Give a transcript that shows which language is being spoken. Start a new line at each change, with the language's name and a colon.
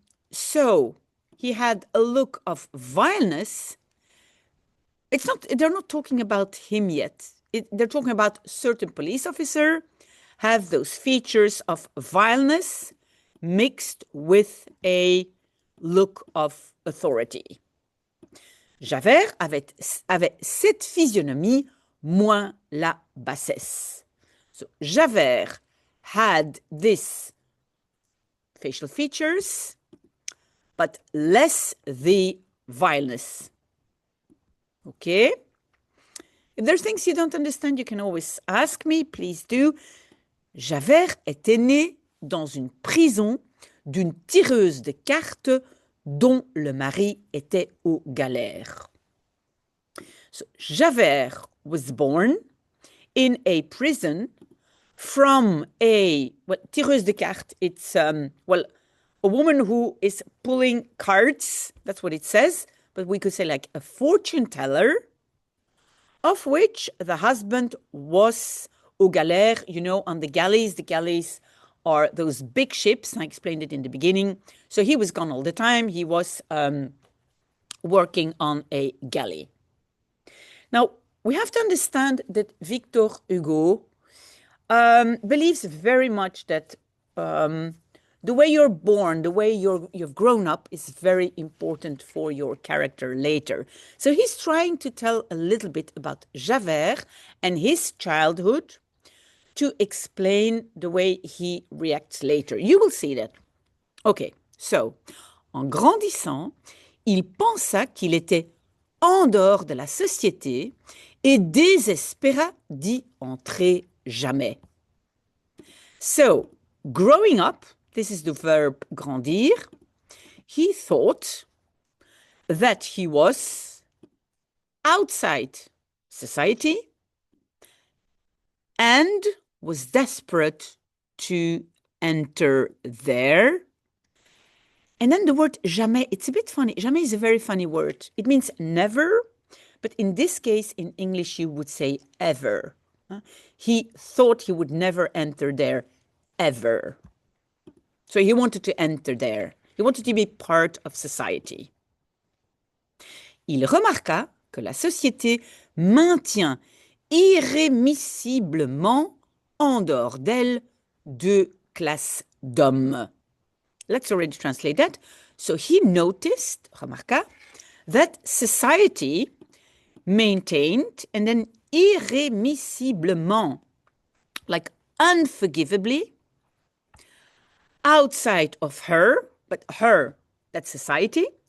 English: So he had a look of vileness. They're not talking about him yet. They're talking about certain police officer have those features of vileness mixed with a look of authority.
French: Javert avait cette physionomie, moins la bassesse.
English: So Javert had this facial features, but less the vileness. Okay? If there's things you don't understand, you can always ask me, please do.
French: Javert était né dans une prison d'une tireuse de cartes dont le mari était aux galères.
English: So, Javert was born in a prison from
French: tireuse de cartes,
English: it's, a woman who is pulling cards, that's what it says, but we could say like a fortune teller, of which the husband was
French: aux galères,
English: you know, on the galleys. The galleys are those big ships. I explained it in the beginning. So he was gone all the time. He was working on a galley. Now, we have to understand that Victor Hugo believes very much that the way you're born, the way you've grown up is very important for your character later. So he's trying to tell a little bit about Javert and his childhood to explain the way he reacts later. You will see that. Okay, so,
French: en grandissant, il pensa qu'il était en dehors de la société et désespéra d'y entrer jamais.
English: So, growing up, this is the verb grandir, he thought that he was outside society and was desperate to enter there. And then the word jamais, it's a bit funny. Jamais is a very funny word. It means never, but in this case, in English, you would say ever. He thought he would never enter there, ever. So he wanted to enter there. He wanted to be part of society.
French: Il remarqua que la société maintient irrémissiblement en dehors d'elle deux classes d'hommes.
English: Let's already translate that. So he noticed, remarqua, that society maintained, and then irrémissiblement, like unforgivably, outside of her, but her, that's society.